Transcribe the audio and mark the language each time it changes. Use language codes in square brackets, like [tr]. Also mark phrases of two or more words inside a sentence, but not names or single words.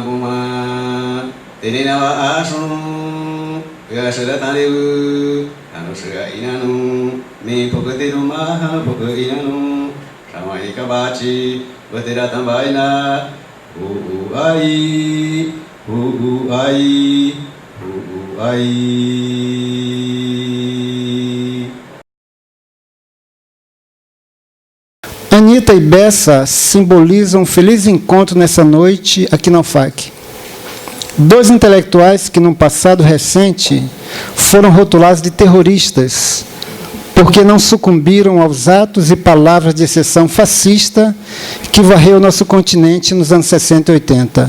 [cbs] Buma, Terina Ashun, Yasharatanu, Anusha Inanu, Me Pokatiruma, Pokainanu, Shamaika Bachi, Batiratambaina, Ai, Ai, Ai. [pt] Anitta e Bessa simbolizam um feliz encontro nessa noite aqui na UFAC. Dois intelectuais que, num passado recente, foram rotulados de terroristas, porque não sucumbiram aos atos e palavras de exceção fascista que varreu o nosso continente nos anos 60 e 80.